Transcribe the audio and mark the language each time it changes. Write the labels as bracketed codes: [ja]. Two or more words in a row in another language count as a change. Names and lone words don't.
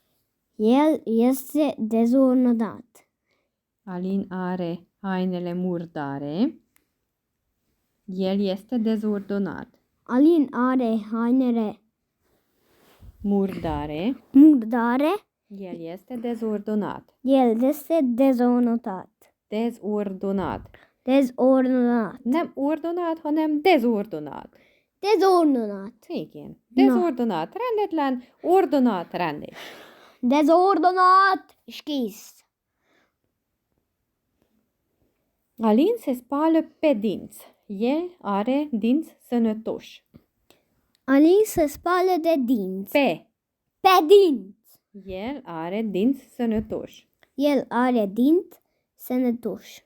[ro] Alin are hainele murdare. El este dezordonat. Alin are hainele murdare. El este dezordonat. El este dezordonat. [hu] Nem ordonat, hanem dezordonat. Igen. Dezordonat, rendetlen, ordonat, rendes. Dezordonat és kész. [ro] Alin se spală pe dinți. El are dinți sănătoși. Alin se spală de dinți. Pe dinți. El are dinți sănătoși. El are dinți sănătoși.